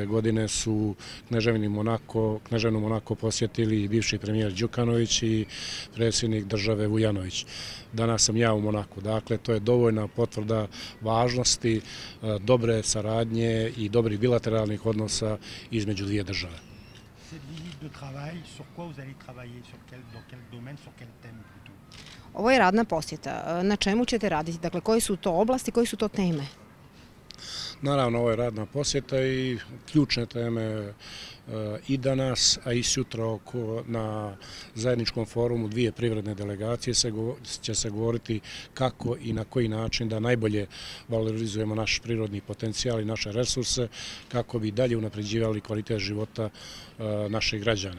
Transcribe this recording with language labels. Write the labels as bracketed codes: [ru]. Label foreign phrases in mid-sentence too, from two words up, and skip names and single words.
[sr] godine su Kneževinu Monako posjetili bivši premijer Đukanović i predsjednik države Vujanović. Danas sam ja u Monaku. Dakle, to je dovoljna potvrda važnosti dobre saradnje i dobrih bilateralnih odnosa između dvije države. [fr] Cette visite de travail, sur quoi vous allez travailler, dans quel domaine, sur quel thème plutôt? [sr] Ovo je radna posjeta. Na čemu ćete raditi? Dakle, koje su to oblasti, koje su to teme? Naravno, ovo je radna posjeta i ključne teme i danas, a i sutra na zajedničkom forumu dvije privredne delegacije će se govoriti kako i na koji način da najbolje valorizujemo naš prirodni potencijal i naše resurse, kako bi dalje unapređivali kvalitet života naših građana.